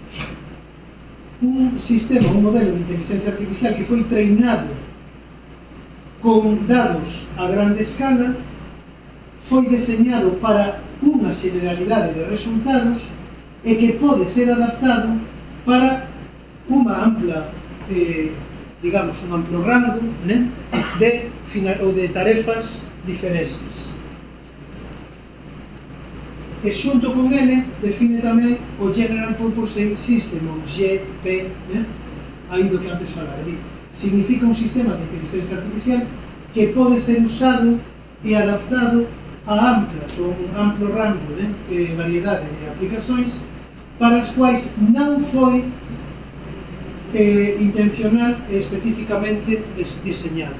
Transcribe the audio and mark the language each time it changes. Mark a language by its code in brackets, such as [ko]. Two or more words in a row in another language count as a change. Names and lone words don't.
[gl] un sistema, un modelo de inteligencia artificial que foi treinado con dados a grande escala, foi deseñado para unha generalidade de resultados e que pode ser adaptado para unha ampla, digamos, un amplo rango, né, de tarefas diferentes. E xunto con ele define tamén o [en] General Purpose System, [gl] ou GP, né? Aí do que antes falaba. Significa un sistema de inteligencia artificial que pode ser usado e adaptado a amplas ou un amplo rango de variedade de aplicacións para as quais non foi intencional e especificamente deseñado.